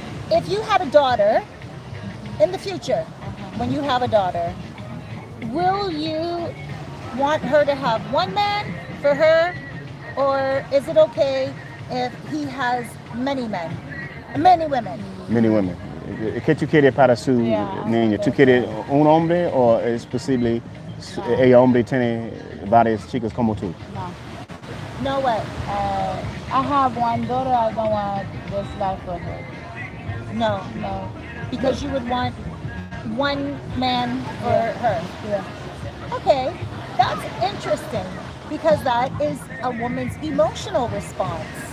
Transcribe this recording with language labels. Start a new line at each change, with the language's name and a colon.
English: If you had a daughter in the future, when you have a daughter, will you want her to have one man for her, or is it okay if he has many men, many women? Many women.
Spanish: ¿Qué tú quieres para su niño? ¿Tú quieres un hombre o es posible ella hombre tiene varias chicas como tú?
English: No way. I have one daughter. I don't want this life for her. No, No. because you would want one man for her. Yeah. Okay, that's interesting, because that is a woman's emotional response.